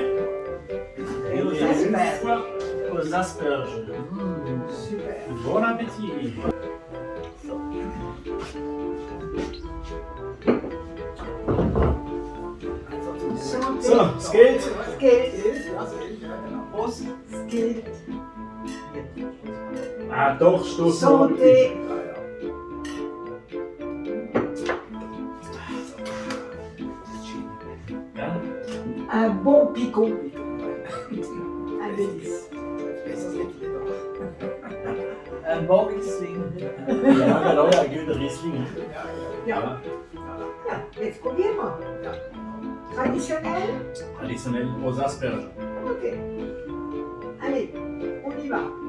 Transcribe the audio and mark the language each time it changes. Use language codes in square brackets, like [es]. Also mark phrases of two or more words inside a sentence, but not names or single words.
[fr] Et aux asperges. Super. Bon appétit. [de] So, es geht. Es geht. Prost. Es geht. Ah doch, stoß. [fr] Santé. Un bon picot. Un délice. Un bon Riesling. [de] Ja, genau, ein guter Riesling. Ja. Jetzt probieren wir. [fr] Traditionnel? Traditionnel aux asperges. Ok. Allez, on y va.